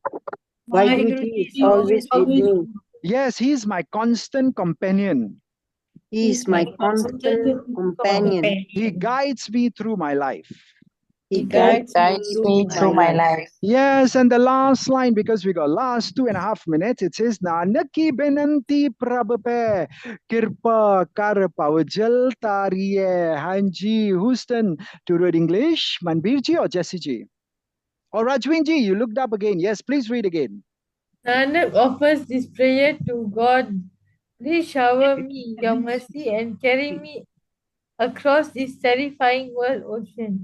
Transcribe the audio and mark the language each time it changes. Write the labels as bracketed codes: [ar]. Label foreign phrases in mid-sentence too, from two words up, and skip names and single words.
[en] Vaiguruji is always with me. Yes, he is my constant companion. He is my constant companion. He guides me through my life. He guides me through my life. Yes, and the last line, because we got last 2.5 minutes, it says, [pa] ਨਾਨਕ ਕੀ ਬੇਨੰਤੀ ਪ੍ਰਭ ਪਹਿ, ਕਿਰਪਾ ਕਰਿ ਭਵਜਲੁ ਤਾਰੀਐ. [en] Hanji, Houston, to read English, Manbir ji or Jessie ji? Or Rajwin ji, you looked up again. Yes, please read again. Nanak offers this prayer to God. Please shower me your mercy and carry me across this terrifying world ocean.